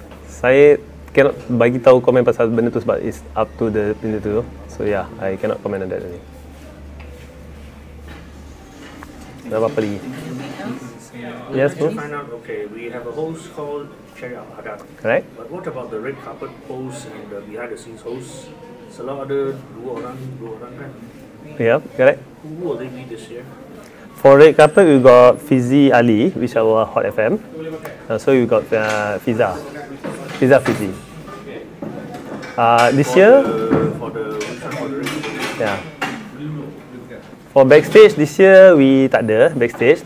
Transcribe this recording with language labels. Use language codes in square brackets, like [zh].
[en] Saya cannot [ms] bagi tahu komen pasal benda tu sebab [en] it's up to the benda tu. So yeah, I cannot comment on that only. [ms] dah apa-apa lagi. [en] Yes, bro. Find out, okay, we have a host called Cherry Haddad. Correct. But what about the red carpet host and the behind the scenes host? [ms] Selalu ada dua orang kan? [en] Yeah, correct. Who will they be this year? For red carpet, we got Fizi Ali, which is our Hot FM. So we got Fiza Fizi. This year, For the yeah. For backstage this year we [ms] tak ada [en] backstage.